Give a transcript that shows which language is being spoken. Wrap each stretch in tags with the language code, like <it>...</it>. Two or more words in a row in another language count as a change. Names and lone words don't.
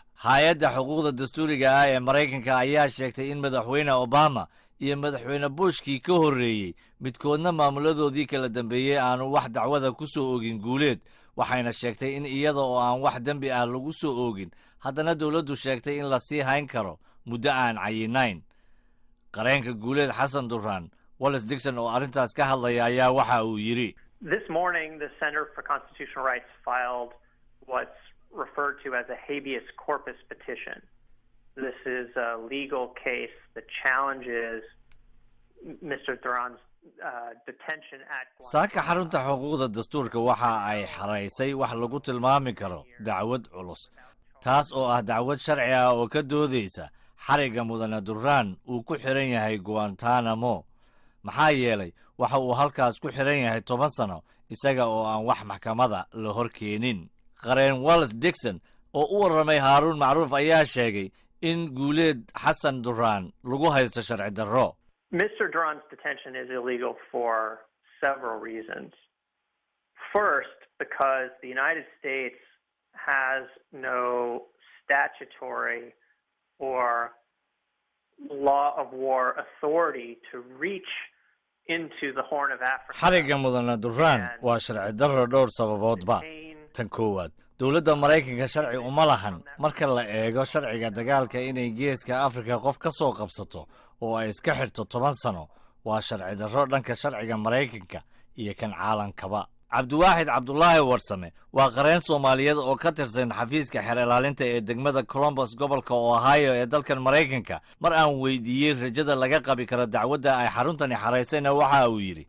<so>hay-adda xuquuqda dastuuriga ah ee maraykanka ayaa sheegtay in madaxweyne obama iyo madaxweyne bushkii ka horreeyey midkoodna maamuladoodii kala dambeeyey aanu wax dacwada ku soo oogin guuleed waxayna sheegtay in iyada oo aan wax dembi ah lagu soo oogin haddana dowladdu sheegtay in la sii hayn karo muddo aan cayinayn qareenka guuleed xasan duraan wells dixon oo arrintaas ka hadlaya ayaa waxa uu yidhi</so> <en>This morning, the Center for Constitutional Rights filed what's referred to as a habeas corpus petition. This is a legal case that challenges Mr. Duran's detention at</en> <so>saaka xarunta xuquuqda dastuurka waxa ay xaraysay wax lagu tilmaami karo dacwad culus taas oo ah dacwad sharci ah oo ka doodaysa xarigga mudane duraan uu ku xiran yahay guantanamo maxaa yeelay waxa uu halkaas ku xiran yahay 10 sano isaga oo aan wax maxkamada la hor keenin qareen wells dixon oo u warramay haaruun macruuf ayaa sheegay in guuleed xasan duraan lagu haysto sharci darro</so> <en>Mr. Duran's detention is illegal for several reasons. First, because the United States has no statutory or law of war authority to reach into the Horn of Africa.</en> <so>xarigga mudane duraan waa sharci darro dhowr sababoodba tan koowaad dowladda maraykanka sharci uma lahan marka la eego sharciga dagaalka inay geeska afrika qof ka soo qabsato oo ay iska xirto 10 sano waa sharci darro dhanka sharciga maraykanka iyo kan caalamkaba cabdiwaaxid cabdulaahi warsame waa qareen soomaaliyeed oo ka tirsan xafiiska xeer ilaalinta ee degmada columbus gobolka ohio ee dalkan maraykanka mar aan weydiiyey rajada laga qabi karo dacwadda ay xaruntani xaraysayna waxa uu yidhi</so>